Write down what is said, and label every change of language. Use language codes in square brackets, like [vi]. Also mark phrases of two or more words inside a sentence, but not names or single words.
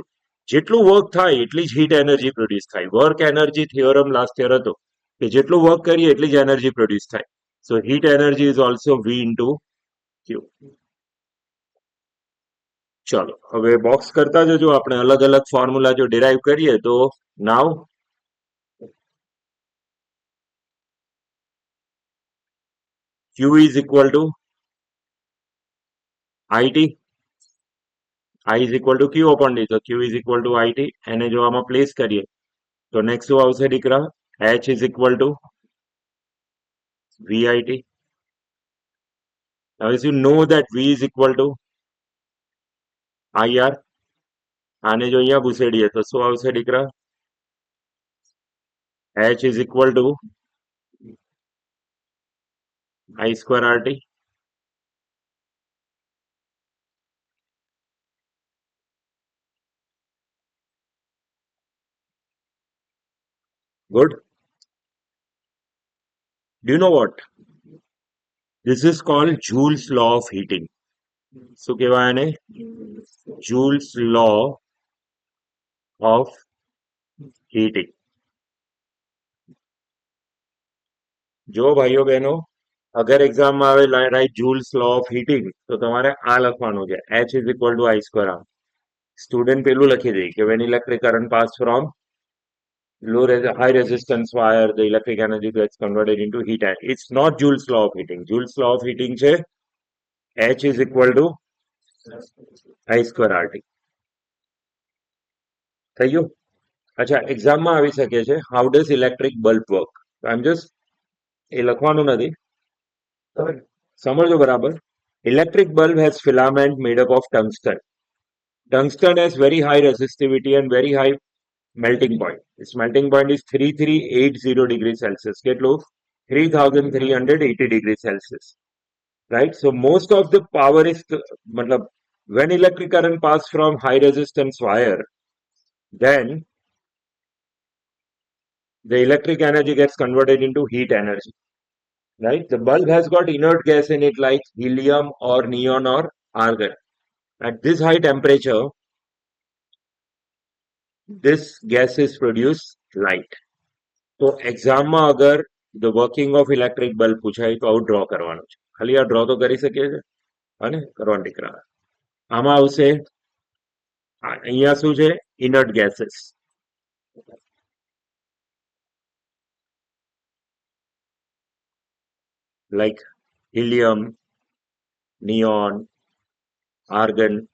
[gu] જેટલું વર્ક થાય એટલી જ [en] heat energy produce [gu] થાય. [en] work energy theorem last year [gu] હતો કે જેટલું વર્ક કરીએ એટલી જ [en] energy produce [gu] થાય. [en] So heat energy is also VI into Q. [gu] ચલો હવે બોક્સ કરતા જજો. આપણે અલગ અલગ ફોર્મ્યુલા જો ડિરાઈવ કરીએ તો [en] Now Q is equal to IT, I is equal to Q upon D. તો Q is equal to IT. [gu] એને જો આમાં પ્લેસ કરીએ તો નેક્સ્ટ શું આવશે દીકરા? [en] H is equal to VIT. Now as you know that V is equal to IR, [gu] આને જો અહીંયા ઘુસેડીએ તો શું આવશે દીકરા? [en] H is equal to I square RT. Good. Do you know what? This is called Joule's law of heating. [gu] શું કહેવાય એને? [en] Joule's law of heating. [gu] જો ભાઈઓ બહેનો, અગર એક્ઝામમાં આવે રાઈટ [en] Joule's law of heating, [gu] તો તમારે આ લખવાનું છે, [en] H is equal to I square R. [gu] સ્ટુડન્ટ પેલું લખી દે કે [en] when electric current pass from high resistance wire, the electric energy gets converted into heat. It's not Joule's law of heating. Joule's law of heating છે H is equal to I square RT. [gu] થઈ ગયું? અચ્છા, એક્ઝામમાં આવી શકે છે [en] how does electric bulb work? I'm just [gu] એ લખવાનું નથી, સમજો બરાબર. [en] Electric bulb has filament made up of tungsten. Tungsten has very high resistivity and very high melting point. Its melting point is 3380 degrees Celsius. કેટલું? 3380 degrees Celsius. Right? So most of the power is, matlab, when electric current pass from high resistance wire, then the electric energy gets converted into heat energy. Right? The bulb has got inert gas in it like helium or neon or argon. At this high temperature, this gases produce light. [gu] તો એક્ઝામમાં અગર [en] the working of electric bulb [gu] પૂછાય તો આવું ડ્રો કરવાનું છે. ખાલી આ ડ્રો તો કરી શકીએ છે, અને કરવાનું દીકરા. આમાં આવશે, અહીંયા શું છે? [en] Inert gases. Like helium, neon, argon.